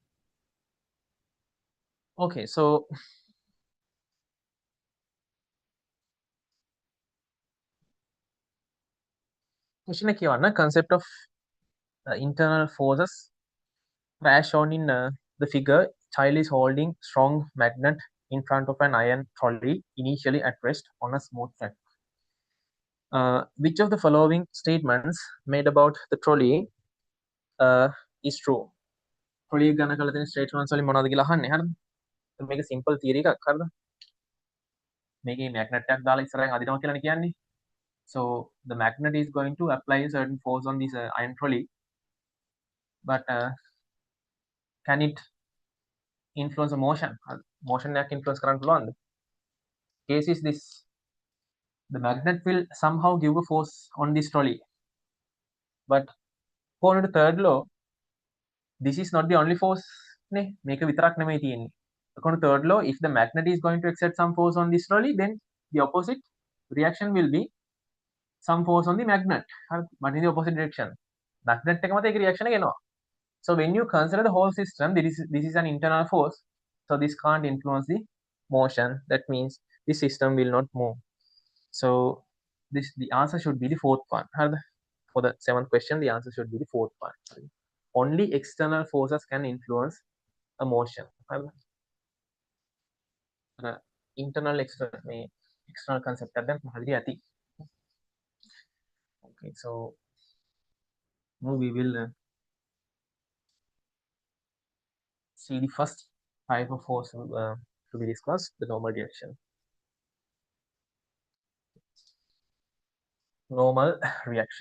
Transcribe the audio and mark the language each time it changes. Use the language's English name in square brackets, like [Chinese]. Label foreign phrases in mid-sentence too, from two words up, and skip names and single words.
[English] Okay, so question concept of internal forces as shown in the figure. Child is holding strong magnet in front of an iron trolley initially at rest on a smooth track. Which of the following statements made about the trolley is true? [Sinhala] Trolley ගන්න කළ තියෙන statements වලින් මොනවද කියලා අහන්නේ හරිද? මේක [English] simple theory [Sinhala] එකක් හරිද? මේකේ magnet එකක් දාලා ඉස්සරහින් අදිනවා කියලානේ කියන්නේ. [English] So the magnet is going to apply a certain force on this iron trolley, but can it influence a motion? [Sinhala] Motion එකක් influence කරන්න පුළුවන්ද? [English] Case is this: the magnet will somehow give a force on this trolley, but according to third law, this is not the only force [Sinhala] නේ, මේක විතරක් නෙමෙයි තියෙන්නේ. [English] According to third law, if the magnet is going to exert some force on this trolley, then the opposite reaction will be some force on the magnet, but in the opposite direction. [Sinhala] Magnet එක මත ඒක reaction එක එනවා. [English] So when you consider the whole system, this is an internal force, so this can't influence the motion. That means the system will not move. So the answer should be the fourth one. For the seventh question, the answer should be the fourth one. Only external forces can influence a motion. Internal external concept [Sinhala] එකක් දැන් පැහැදිලි ඇති. [English] Okay, so now we will see the first type of force to be discussed, the normal reaction. Normal reaction.